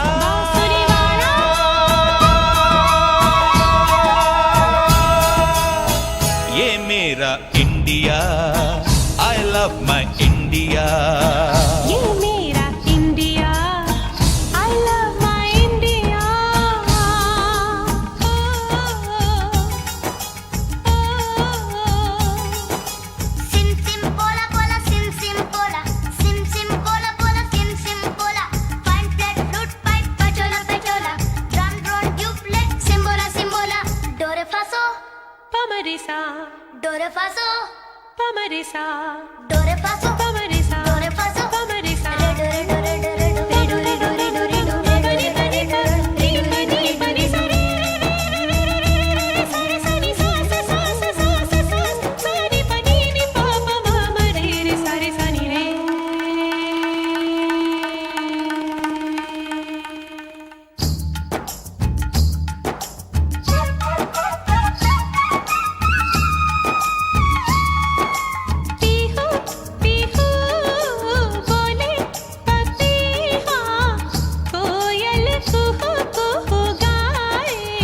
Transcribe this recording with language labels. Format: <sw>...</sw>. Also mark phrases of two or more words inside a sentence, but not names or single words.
<hi>बांसुरी वाला। ये मेरा इंडिया,</hi> <en>I love my India।</en> <hi>ये मेरा इंडिया,</hi> <en>I love my India। Sim sim pola pola sim sim pola, sim sim pola pola sim sim pola, fine flat flute pipe pachola pachola, drum drone tubeless simbola simbola, do re fa so पमरिसा, do re fa so पमरिसा, do re fa so पमरिसा, do re fa so पमरिसा। re do re do re do re do re do re do re do re do re पनी पनी सा, री पनी पनी सा, री सा री सा री सा सा सा सा सा सा सा सा री पनी नी पा पा मा मा रे रे सा री सा नी रे।</en> <hi>पीहू पीहू बोले पपीहा, कोयल कुहू कुहू गाए।</hi>